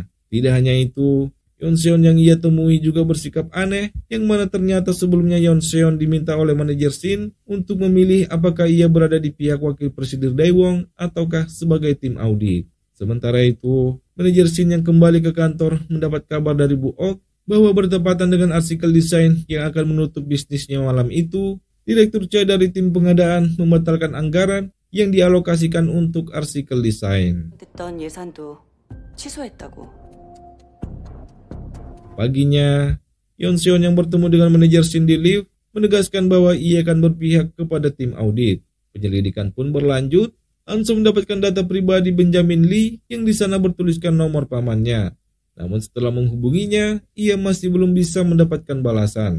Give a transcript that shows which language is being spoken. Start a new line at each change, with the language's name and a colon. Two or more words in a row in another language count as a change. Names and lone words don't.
Indonesian: Tidak hanya itu, Yoon Seon yang ia temui juga bersikap aneh, yang mana ternyata sebelumnya Yoon Seon diminta oleh manajer Shin untuk memilih apakah ia berada di pihak wakil presiden Dae Wong ataukah sebagai tim audit. Sementara itu, manajer Shin yang kembali ke kantor mendapat kabar dari Bu Ok bahwa bertepatan dengan artikel desain yang akan menutup bisnisnya malam itu, Direktur Chai dari tim pengadaan membatalkan anggaran yang dialokasikan untuk artikel desain.
Korean: 됐던 예산도 취소했다고.
Indonesian: Paginya, Yoon Seon yang bertemu dengan manajer Shin di lift menegaskan bahwa ia akan berpihak kepada tim audit. Penyelidikan pun berlanjut. Hanso mendapatkan data pribadi Benjamin Lee yang di sana bertuliskan nomor pamannya. Namun setelah menghubunginya, ia masih belum bisa mendapatkan balasan.